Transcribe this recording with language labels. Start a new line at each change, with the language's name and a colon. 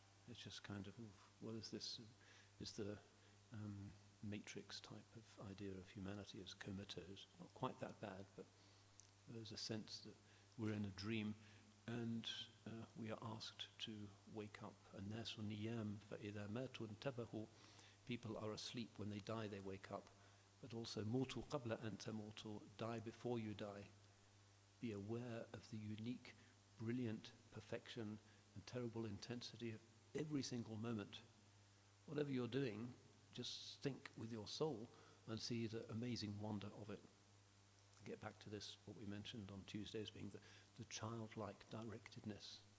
English: It's just kind of, what is this? Is the Matrix type of idea of humanity as comatose. Not quite that bad, but there's a sense that we're in a dream, and we are asked to wake up.
Arabic: الناس نيام فإذا ماتوا انتبهوا.
English: People are asleep. When they die, they wake up. But also,
Arabic: موتوا قبل أن تموتوا.
English: Die before you die. Be aware of the unique, brilliant perfection and terrible intensity of every single moment. Whatever you're doing, Just think with your soul and see the amazing wonder of it. Get back to this, what we mentioned on Tuesdays, being the childlike directedness.